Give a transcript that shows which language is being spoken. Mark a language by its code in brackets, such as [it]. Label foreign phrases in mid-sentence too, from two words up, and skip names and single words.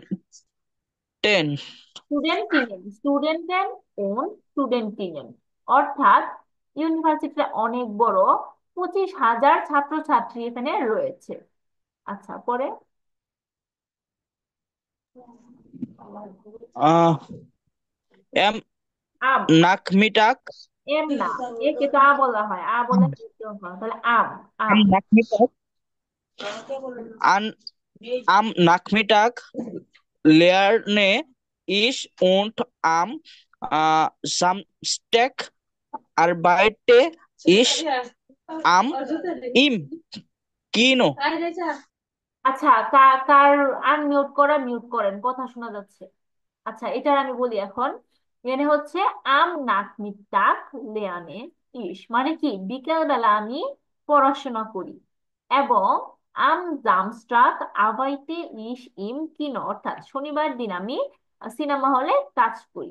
[de] Studentinnen, Studenten und Studentinnen, [bn] অর্থাৎ ইউনিভার্সিটিটা অনেক বড়, 25,000 ছাত্রছাত্রী এখানে রয়েছে। আচ্ছা, পরে [de] uh, Am আম, Nachmittag. [bn] এম না, একে তো আ বলা হয়, আ বলে খেতে হয়, তাহলে আম, আম। [de] Am Nachmittag. An, am Nachmittag lerne ich und am Samstag arbeite ich am im Kino. [bn] আচ্ছা, কার আনমিউট করা, মিউট করেন, কথা শোনা যাচ্ছে। আচ্ছা, এটার আমি বলি এখন। এখানে হচ্ছে [de] Am Nachmittag lerne ich, [bn] মানে কি? বিকেল বেলা আমি পড়াশোনা করি। এবং [de] am Samstag arbeite ich im Kino, [bn] অর্থাৎ শনিবার দিন আমি সিনেমা হলে কাজ করি।